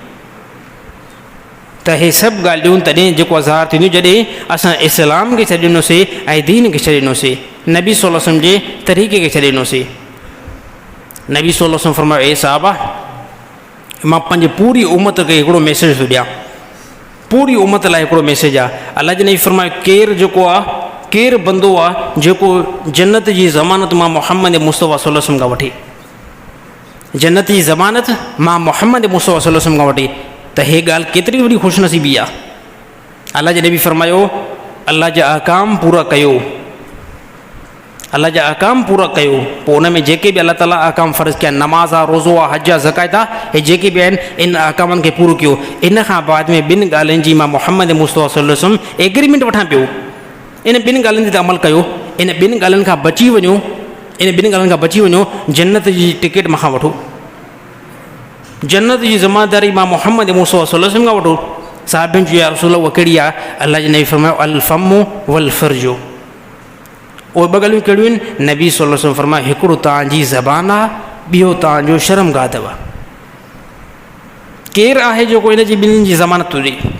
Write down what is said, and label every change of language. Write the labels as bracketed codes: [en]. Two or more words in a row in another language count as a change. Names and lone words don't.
[sd] त हे सभु ॻाल्हियूं तॾहिं जेको ज़ाहिर थींदियूं जॾहिं असां इस्लाम खे छॾे ॾिनोसीं ऐं दीन खे छॾे ॾिनोसीं, नबी [ar] صلى الله عليه وسلم [sd] जे तरीक़े खे छॾे ॾिनोसीं। नबी [ar] صلى الله عليه وسلم [sd] फरमायो, ए साहबा, मां पंहिंजी पूरी उम्मत खे हिकिड़ो मैसेज थो ॾियां। पूरी उम्मत लाइ हिकिड़ो मैसेज आहे। अलाह जे नबी फरमायो, केरु जेको आहे, केरु बंदो आहे जेको जन्नत जी ज़मानत मां मुहम्मद मुस्तफ़ा [ar] صلى الله عليه وسلم [sd] खां वठी, जन्नत जी ज़मानत मां मुहम्मद मुस्तफ़ा [ar] صلى الله عليه وسلم [sd] खां वठी, त हे ॻाल्हि केतिरी वॾी ख़ुशनसीबी आहे। अलाह जे नबी फरमायो, अलाह जा अहकाम पूरा कयो, अलाह जा अहकाम पूरा कयो। पोइ उन में जेके बि अलाह ताला अहकाम फ़र्ज़ु कया, नमाज़ आहे, रोज़ो आहे, हज आहे, ज़कात आहे, हे जेके बि आहिनि इन अहकामनि खे पूरो कयो। इन खां बाद में ॿिनि ॻाल्हियुनि जी मां मुहम्मद मुस्तफ़ा [ar] صلى الله عليه وسلم [sd] एग्रीमेंट वठां पियो, इन ॿिनि ॻाल्हियुनि ते अमल कयो। इन ॿिनि ॻाल्हियुनि खां बची वञो, इन ॿिनि ॻाल्हियुनि खां बची वञो, जन्नत जी टिकट मूंखां वठो, जन्नत जी ज़िमेदारी मां मुहम्मद मुस्तफ़ा [ar] صلى الله عليه وسلم [sd] खां वठो। साहिबनि जो या रसूल उहा कहिड़ी आहे? अलाह जे नबी फरमायो, [ar] الفم والفرج. [sd] उहे ॿ ॻाल्हियूं कहिड़ियूं आहिनि? नबी [ar] صلى الله عليه وسلم [sd] फरमायो, हिकिड़ो तव्हांजी ज़बान आहे, ॿियो तव्हांजो शर्मगाह अथव। केरु आहे जेको इन जी ॿिन्हिनि जी ज़मानत हुजे?